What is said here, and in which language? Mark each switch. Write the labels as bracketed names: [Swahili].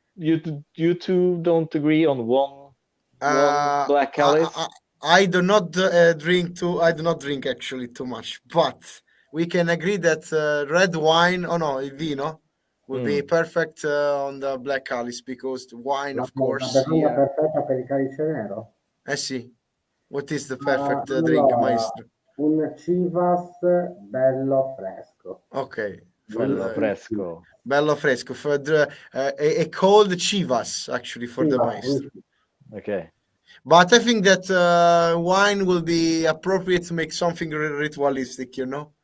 [English] You two don't agree on one black Calice? I do not drink too. I do not drink actually too much, but we can agree that red wine, il vino, would be perfect on the black Calice because the wine, of course. [Italian] La bevanda perfetta per il Calice Nero? Sì. [English] What is the perfect drink, Maestro? [Italian] Un Chivas bello fresco. [English] Okay. [Italian] Bello fresco. Bello fresco. [English] For a cold Chivas, actually, for the Maestro. Okay. But I think that wine will be appropriate to make something ritualistic, you know?